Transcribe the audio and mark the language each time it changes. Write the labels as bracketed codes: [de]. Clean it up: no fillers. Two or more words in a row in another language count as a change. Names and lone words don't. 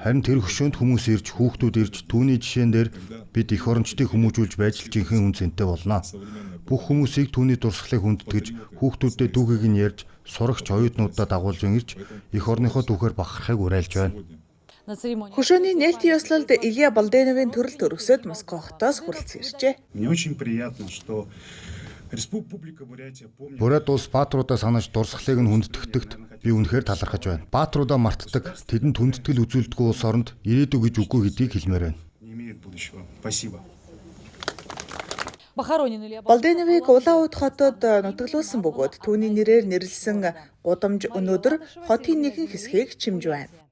[mn] Харин тэр хөшөөнд хүмүүс ирж, хүүхдүүд ирж, түүний жишээн дээр бид эх орончдыг хүмүүжүүлж байж л жинхэнэ үн цэнтэй болно. Бүх хүмүүсийг түүний дурсгалыг хүндэтгэж, хүүхдүүдэд түүхийг нь ярьж, сурагч оюутнуудаа дагуулж ирж, эх орныхоо түүхээр бахархахыг уриалж байна. Хөшөөний нээлтийн ёслолд Илья Балденовын төрөл төрөсөд Москва хотоос хүрэлцэн иржээ. [ru] Мне очень приятно, что [mn] Бурят улс баатруудаа санаж дурсгалыг нь хүндэтгдэгт би үнэхээр талархаж байна. Баатруудаа мартдаг, тэдэнд хүндэтгэл үзүүлдэггүй улс оронд ирээдүй гэж үгүй гэдгийг хэлмээр байна. Балденовыг Улаан уд хотод нутаглуулсан бөгөөд түүний нэрээр нэрлсэн гудамж өнөөдөр хотын нэгэн хэсгийг чимж байна.